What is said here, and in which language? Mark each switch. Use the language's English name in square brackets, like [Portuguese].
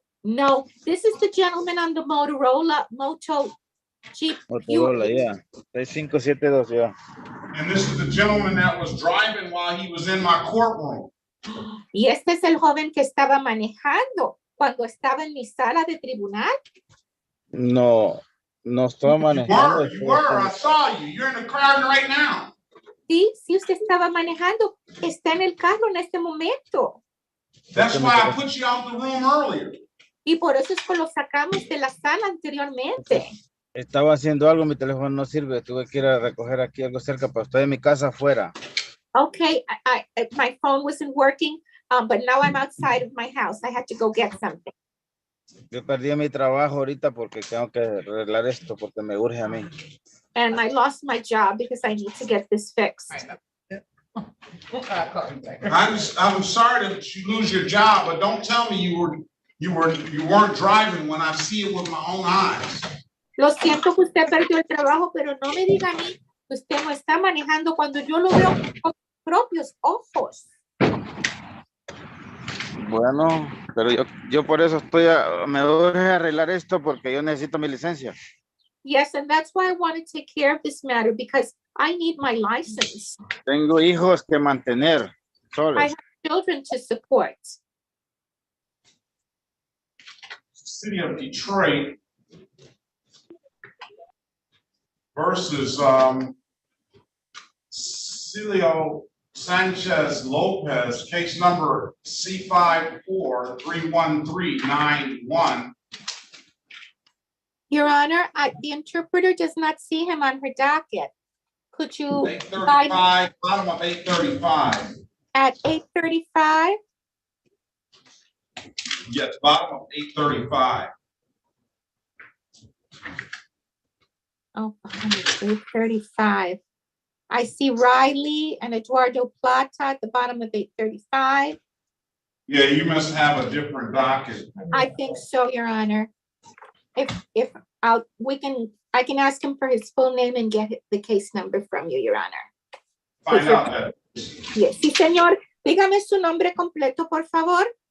[English] No, this is the gentleman on the Motorola Moto Jeep. Motorola, yeah. 6572, yeah. And this is the gentleman that was driving while he was in my courtroom. [Spanish] Y este es el joven que estaba manejando cuando estaba en mi sala de tribunal. No, no estoy manejando. [English] You were. I saw you. You're in the car right now. [Spanish] Sí, sí, usted estaba manejando. Está en el carro en este momento. [English] That's why I put you out the room earlier. [Spanish] Y por eso es que lo sacamos de la sala anteriormente. Estaba haciendo algo, mi teléfono no sirve. Tuve que ir a recoger aquí algo cerca, pero estoy en mi casa afuera. [English] Okay, my phone wasn't working, but now I'm outside of my house. I had to go get something. [Spanish] Yo perdí mi trabajo ahorita porque tengo que arreglar esto porque me urge a mí. [English] And I lost my job because I need to get this fixed. I'm sorry that you lose your job, but don't tell me you weren't driving when I see it with my own eyes. [Spanish] Lo siento que usted perdió el trabajo, pero no me diga a mí que usted no está manejando cuando yo lo veo con mis propios ojos. Bueno, pero yo por eso me urge arreglar esto porque yo necesito mi licencia. [English] Yes, and that's why I want to take care of this matter because I need my license. [Spanish] Tengo hijos que mantener solos. [English] I have children to support. City of Detroit versus Celio Sanchez Lopez, case number C54-31391. Your Honor, the interpreter does not see him on her docket. Could you? 835, bottom of 835. At 8:35? Yes, bottom of 835. Oh, 8:35. I see Riley and Eduardo Plata at the bottom of 8:35. Yeah, you must have a different docket. I think so, Your Honor. If I can ask him for his full name and get the case number from you, Your Honor. Find out that. Yes, [Spanish] sí, señor. Dígame su nombre completo, por favor.